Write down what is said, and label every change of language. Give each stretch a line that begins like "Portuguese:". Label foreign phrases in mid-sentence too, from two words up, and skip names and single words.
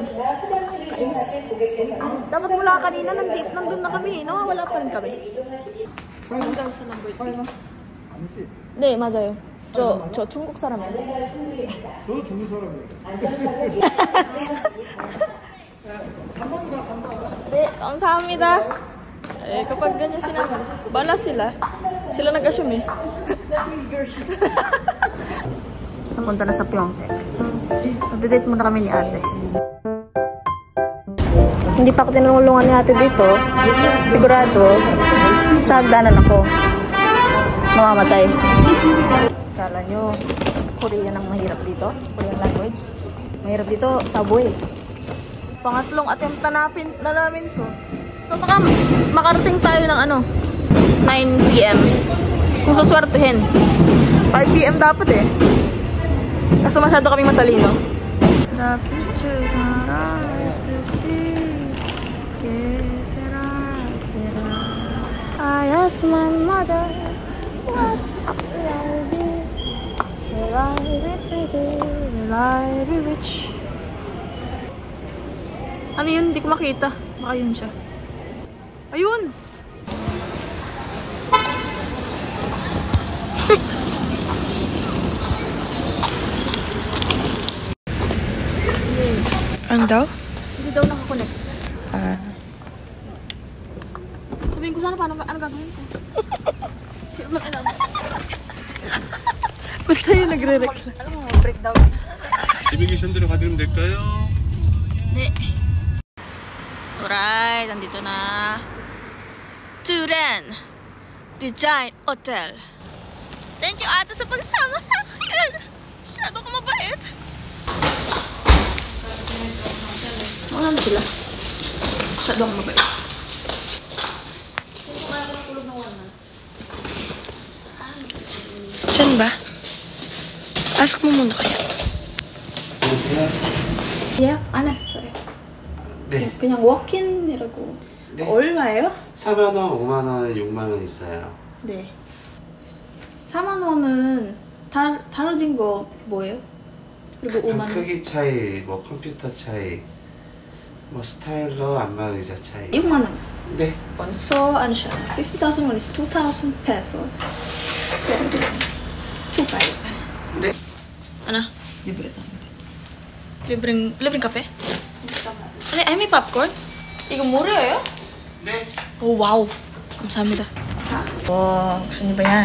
Filipino: Kainis. Dapat mula kanina, nandun na kami. Wala pa rin kami. Hanggang sa number 3.
Korean: 네, 맞아요. 저 중국 사람이에요. 저도 중국 사람이에요. 3번가 3번. 네, 감사합니다.
Filipino: Eh, kapag ganyan sila, bala sila. Sila nag-assume eh. Napunta na sa Pyeongtaek. Nag-date muna kami ni ate. Hindi pa ako tinulungan ni ate dito. Sigurado, sa hagdanan ako. Mamamatay. Kala nyo, Korean ang mahirap dito?
English: Korean language?
Filipino: Mahirap dito, subway. Pangatlong attempt na namin to. So baka makarating tayo ng 9 PM. Kung suswertuhin. 5 PM dapat eh. Kaso masyado kaming matalino.
English: The picture is to see.
Spanish: Que será, será.
English: I asked my mother, what will I be? Will I be pretty? Will I be rich?
Filipino: Ano yun? Hindi ko makita. Baka yun siya. Ayun! Ano daw? Hindi daw nakakonect. Sabihin ko sana paano ano gagawin ko. Hindi ko lang alam. Ba't sa'yo nagre-reklamo? Alam mo, breakdown.
Korean: 내비게이션 대로 가드리면 될까요? 네.
Filipino: Alright, nandito na. Turan Design Hotel.
English: Thank you
Filipino: ate sa pagsama sa akin. Masyado ka mabait. Wala na sila. Masyado ka mabait. Diyan ba? Ask mo muna kaya.
Korean: 예약 안 했어요. 네. 그냥 워킹이라고. 네. 얼마예요? 4만 원, 5만 원, 6만 원 있어요. 네. 4만 원은 다뤄진 거 뭐예요? 그리고 5만 원. 크기 차이, 뭐 컴퓨터 차이, 뭐 스타일러, 안마 의자 차이. 6만 원. 네.
Filipino: So, ano siya?
English: 50,000 won is 2,000 pesos.
Filipino: So, 2,500.
Korean: 네.
Filipino: Ano? Libre tayo. Libreng kape? Ano, may popcorn?
Korean: 이거 무료예요? 네.
English: Oh, wow.
Korean: 감사합니다.
Filipino: Oh, gusto niyo ba yan?